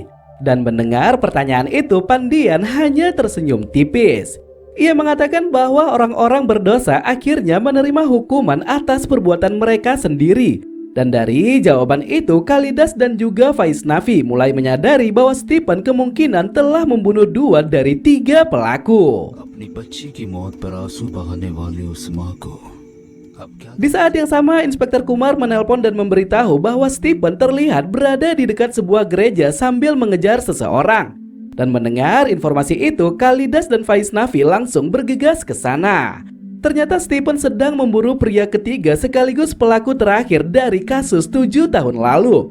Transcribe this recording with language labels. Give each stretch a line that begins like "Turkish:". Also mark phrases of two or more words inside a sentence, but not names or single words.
Indonesian: Dan mendengar pertanyaan itu, Pandian hanya tersenyum tipis. Ia mengatakan bahwa orang-orang berdosa akhirnya menerima hukuman atas perbuatan mereka sendiri. Dan dari jawaban itu, Khalidas dan juga Vaishnavi mulai menyadari bahwa Stephen kemungkinan telah membunuh 2 dari 3 pelaku.
Hindi: अपनी बच्ची की मौत पर आंसू बहाने वाली उस माँ को अब क्या
Indonesian: Di saat yang sama, Inspektur Kumar menelpon dan memberitahu bahwa Stephen terlihat berada di dekat sebuah gereja sambil mengejar seseorang. Dan mendengar informasi itu, Khalidas dan Vaishnavi langsung bergegas ke sana. Ternyata Stephen sedang memburu pria ketiga sekaligus pelaku terakhir dari kasus 7 tahun lalu.